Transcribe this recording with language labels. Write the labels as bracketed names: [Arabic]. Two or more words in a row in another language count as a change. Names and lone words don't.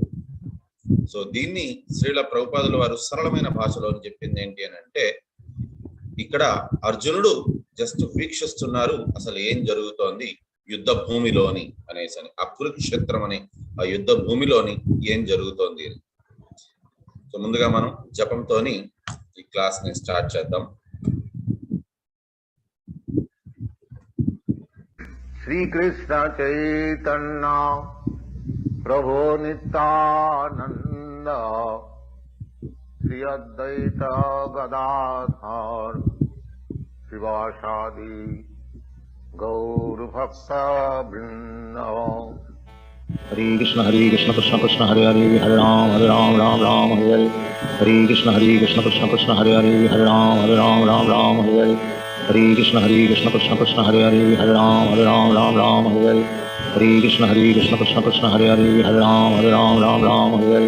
[Telugu] సో దీన్ని శ్రీల ప్రభుపాదుల వారు సరళమైన భాషలో చెప్పింది ఏంటి అని అంటే, ఇక్కడ అర్జునుడు జస్ట్ వీక్షిస్తున్నారు అసలు ఏం జరుగుతోంది యుద్ధ భూమిలోని అనేసి, ఆ కురుక్షేత్రం అనే ఆ యుద్ధ భూమిలోని ఏం జరుగుతోంది అని. సో ముందుగా మనం జపంతోని ఈ క్లాస్ ని స్టార్ట్ చేద్దాం. [Sanskrit] श्री कृष्ण चैतन्य प्रभु नित्यानंद श्री अद्वैत गदाधर शिवासादि गौर भक्त वृंद। हरे कृष्ण कृष्ण कृष्ण हरे हरे, हरे राम राम राम हरे हरे। हरे कृष्ण कृष्ण कृष्ण हरे हरे, हरे राम राम हरे हरे। हरे कृष्ण कृष्ण कृष्ण हरे हरे, हरे राम राम हरे हरे। हरे कृष्ण कृष्ण कृष्ण हरे हरे, हरे राम राम हरे हरे।